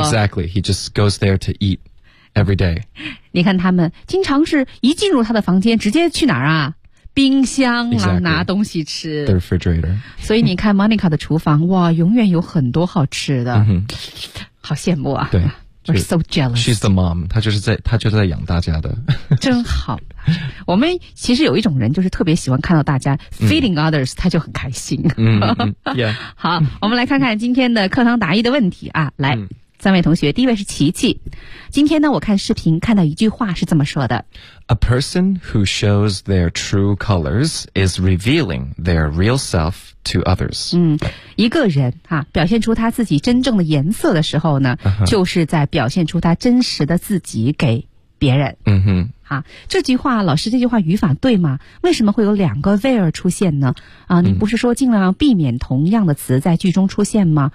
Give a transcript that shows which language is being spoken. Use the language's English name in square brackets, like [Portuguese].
[English] exactly， he just goes there to eat every day， [Chinese] 你看他们经常是一进入他的房间直接去哪儿啊，冰箱啊、 [English] exactly. [Chinese] 拿东西吃 [English] the refrigerator [Chinese] 所以你看 Monica 的厨房哇永远有很多好吃的、 mm-hmm. 好羡慕啊对 [English] We're so jealous She's the mom [Chinese] 她就是在养大家的真好我们其实有一种人就是特别喜欢看到大家 [English] feeding others [Chinese] 她、mm. 就很开心、 mm-hmm. yeah. 好我们来看看今天的课堂答疑的问题啊来、mm. 三位同学，第一位是琪琪。今天呢，我看视频看到一句话是这么说的 [English] ：A person who shows their true colors is revealing their real self to others。 [Chinese] 嗯，一个人啊，表现出他自己真正的颜色的时候呢， uh-huh. 就是在表现出他真实的自己给别人。嗯哼。啊，这句话老师，这句话语法对吗？为什么会有两个 where 出现呢？啊，你不是说尽量避免同样的词在句中出现吗？